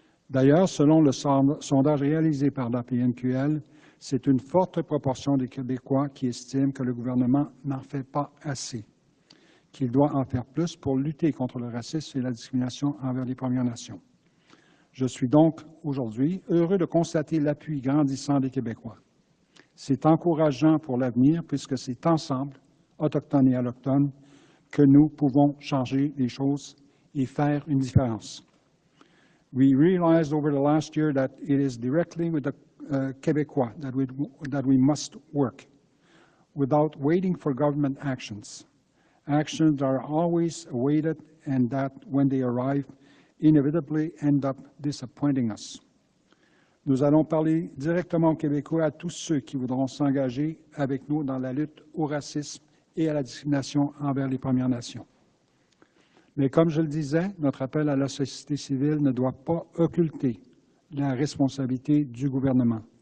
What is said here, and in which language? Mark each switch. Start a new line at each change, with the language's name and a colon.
French: D'ailleurs, selon le sondage réalisé par la PNQL, c'est une forte proportion des Québécois qui estiment que le gouvernement n'en fait pas assez, qu'il doit en faire plus pour lutter contre le racisme et la discrimination envers les Premières Nations. Je suis donc aujourd'hui heureux de constater l'appui grandissant des Québécois. C'est encourageant pour l'avenir puisque c'est ensemble, autochtones et allochtones, que nous pouvons changer les choses et faire une différence.
English: We realized over the last year that it is directly with the Québécois that we must work, without waiting for government actions. Actions are always awaited and that, when they arrive, inevitably end up disappointing us.
French: Nous allons parler directement aux Québécois, à tous ceux qui voudront s'engager avec nous dans la lutte au racisme et à la discrimination envers les Premières Nations. Mais comme je le disais, notre appel à la société civile ne doit pas occulter la responsabilité du gouvernement.